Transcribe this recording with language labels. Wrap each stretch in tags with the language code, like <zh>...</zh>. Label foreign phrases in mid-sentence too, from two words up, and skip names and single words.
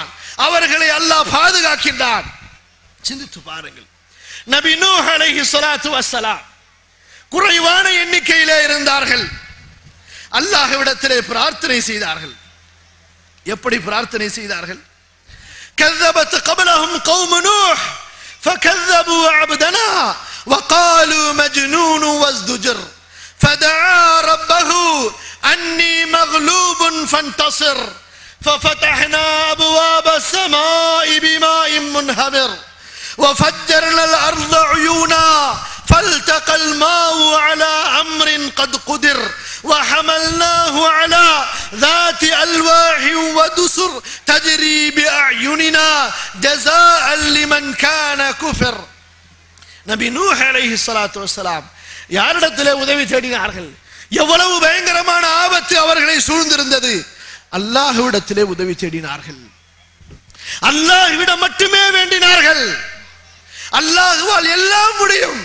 <ta>அவர்களை அல்லாஹ் பாதுகாக்கின்றான். சிந்தித்து பாருங்கள். நபி நூஹ்</ta> <ar>عليه الصلاة والسلام</ar> <ta>குறைவான எண்ணிக்கையிலே இருந்தார்கள். அல்லாஹ்விடத்திலே பிரார்த்தனை செய்தார்கள். எப்படி பிரார்த்தனை செய்தார்கள்?</ta> <ar>كذبت قبلهم قوم نوح فكذبوا عبدنا وقالوا مجنون وازدجر فدعا ربه أني مغلوب فانتصر ففتحنا أبواب السماء بماء منهمر وفجرنا الأرض عيونا فالتقى الماء على أمر قد قدر وحملناه على ذات ألواح ودسر تجري بأعيننا جزاء لمن كان كفر.</ar> <ta>நபி நூஹ்</ta> <ar>عليه الصلاة والسلام</ar> <ta>யாரிடத்திலே உதவி தேடினார்கள்? எவ்வளவு பயங்கரமான ஆபத்து அவர்களை சூழ்ந்திருந்தது! அல்லாஹ்விடத்திலே உதவி தேடினார்கள். அல்லாஹ்விடம் மட்டுமே வேண்டினார்கள். அல்லாஹ்வால் எல்லாம் முடியும்.</ta>